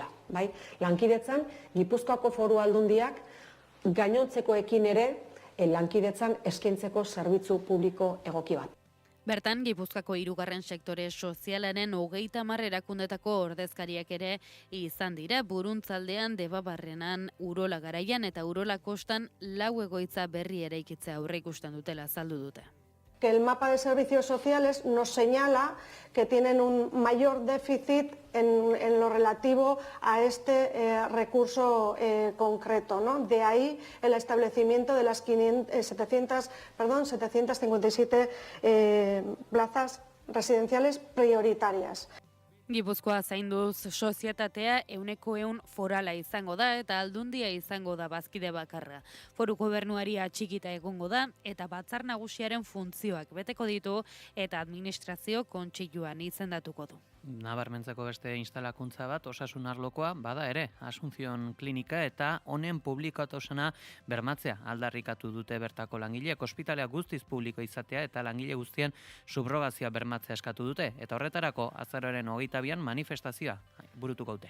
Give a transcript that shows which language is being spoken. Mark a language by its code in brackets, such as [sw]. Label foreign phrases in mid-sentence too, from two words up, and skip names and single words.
[eu] Lankidetzan Gipuzkoako Foru Aldundiak gainontzekoekin ere lankidetzan eskaintzeko zerbitzu publiko egoki bat. Bertan, Gipuzkoako 3. sektore sozialaren 30 erakundetako ordezkariak ere izan dira, Buruntzaldean, Debabarrenan, Urola Garaian eta Urola Kostan 4 egoitza berri eraikitzea aurreikusten dutela azaldu dute. [es] Que el mapa de servicios sociales nos señala que tienen un mayor déficit en lo relativo a este recurso concreto, ¿no? De ahí el establecimiento de las 757 plazas residenciales prioritarias. [eu] Gipuzkoa zainduz sozietatea 100% forala izango da eta aldundia izango da bazkide bakarra. Foru gobernuari atxikita egongo da eta batzar nagusiaren funtzioak beteko ditu eta administrazio kontseiluan izendatuko du. Nabarmentzeko beste instalakuntza bat osasun arlokoa bada ere, Asunción Klinika eta honen publikotasuna bermatzea aldarrikatu dute bertako langileek, ospitalea guztiz publiko izatea eta langile guztien subrogazioa bermatzea eskatu dute eta horretarako azaroaren 22an manifestazioa burutuko dute.